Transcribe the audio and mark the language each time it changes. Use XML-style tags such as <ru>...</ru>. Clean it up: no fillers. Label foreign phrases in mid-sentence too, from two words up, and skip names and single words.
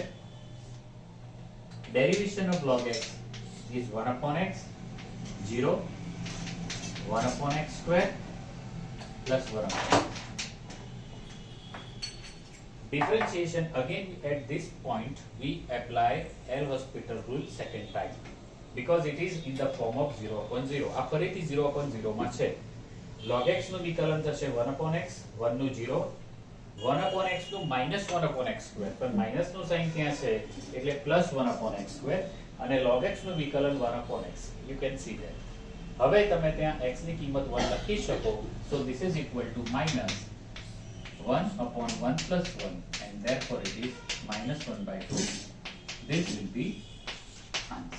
<en>Derivation of log x is 1 upon x, 0, 1 upon x square plus 1 upon x. Differentiation again at this point we apply L'Hospital rule second time, because it is in the form of 0 upon 0.</en> <gu>આ ફરીથી</gu> <en>0 upon 0</en> <gu>માં છે. log x નું વિકલન થશે</gu> <en>1 upon x,</en> <gu>1 નું 0, 1 upon x નું</gu> <en>minus 1 upon x square,</en> <gu>પણ minus નું સાઇન ત્યાં છે એટલે</gu> <en>plus 1 upon x square,</en> <gu>અને log x નું વિકલન</gu> <en>1 upon x. You can see that.</en> <gu>હવે તમે ત્યાં x ની કિંમત 1 લખી શકો.</gu> <en>So this is equal to minus 1 upon 1 plus 1, and therefore it is minus 1 by 2. This will be answer.</en>